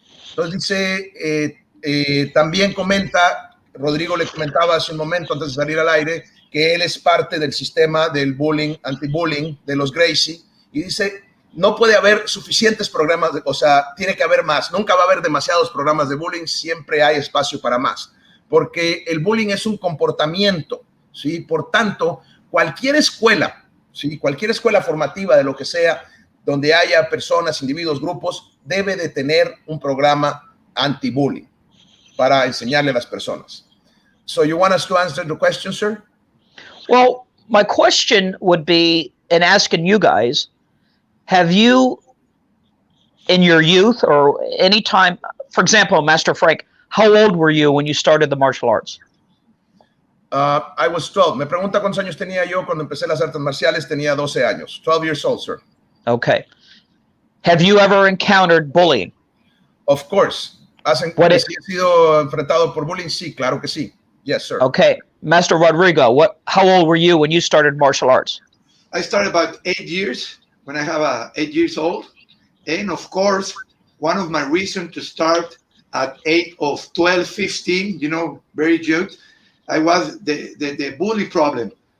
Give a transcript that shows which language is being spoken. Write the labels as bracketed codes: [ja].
[es] Entonces dice, también comenta, Rodrigo le comentaba hace un momento antes de salir al aire, que él es parte del sistema del bullying, anti-bullying de los Gracie, y dice, no puede haber suficientes programas, o sea, tiene que haber más, nunca va a haber demasiados programas de bullying, siempre hay espacio para más, porque el bullying es un comportamiento, ¿sí? Por tanto, cualquier escuela, ¿sí? Cualquier escuela formativa de lo que sea, donde haya personas, individuos, grupos, debe de tener un programa anti-bullying para enseñarle a las personas. [en] So you want us to answer the question, sir? Well, my question would be, in asking you guys, have you, in your youth or any time, for example, Master Frank, how old were you when you started the martial arts? I was 12. [es] Me pregunta cuántos años tenía yo cuando empecé las artes marciales. Tenía 12 años. [en] 12 years old, sir. Okay. Have you ever encountered bullying? Of course. [es] ¿Has sido enfrentado por bullying? Sí, claro que sí. [en] Yes, sir. Okay. Master Rodrigo, how old were you when you started martial arts? I started about 8 years when I have 8 years old. And of course, one of my reasons to start at age of 12, 15, you know, very young, I was the bully problem.